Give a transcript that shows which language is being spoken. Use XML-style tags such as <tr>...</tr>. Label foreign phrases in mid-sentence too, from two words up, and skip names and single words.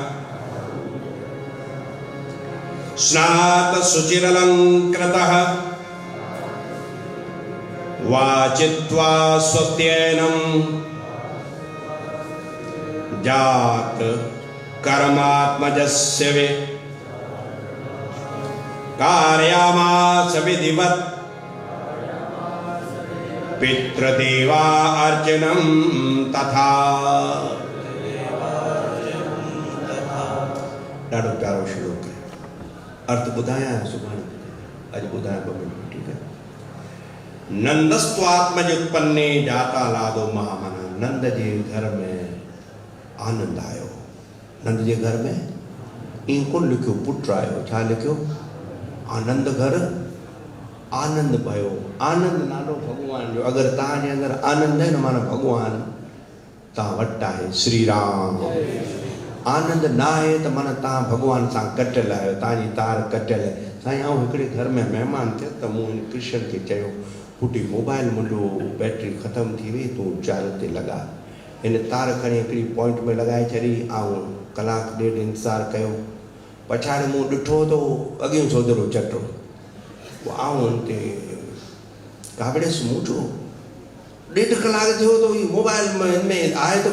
<sa>स्नातशुचिरलङ्कृतः वाचित्वा स्वस्त्येनं जात कर्मात्मजस्य वे कार्यामास विधिवत् पितृदेवा अर्चनं तथा</sa> <sd>ॾाढो प्यारो श्लोक है अर्थ ॿुधायां सुभाणे अॼु ॿुधायां ॿ मिंट ठीकु आहे</sd> <sa>नंदस्त्वात्मजोत्पन्ने जाता लादो महामना</sa> <sd>नंद जे घर में आनंद आयो नंद जे घर में ईअं कोन लिखियो पुट आयो छा लिखियो आनंद घर आनंद पयो आनंद नालो भगवान जो अगरि तव्हांजे अंदरि आनंद आहे न माना भगवान तव्हां वटि आहे श्री राम आनंद न आहे त माना तव्हां भगवान सां कटियल आहियो तव्हांजी तार कटियल आहे साईं आउं हिकिड़े घर में महिमान थियो त मूं कृष्ण खे चयो पुटी मोबाइल मुंहिंजो बैटरी ख़तमु थी वई तूं चार्ज ते लॻा हिन तार खणी हिकिड़ी पॉइंट में लॻाए छॾी ऐं कलाकु ॾेढ इंतज़ारु कयो पछाड़े मूं ॾिठो त अॻियूं सोदरो चटो आऊं हुन ते कावड़ेसि मूं चयो 1.5 कलाक थियो त ही मोबाइल में हिन में आहे त</sd>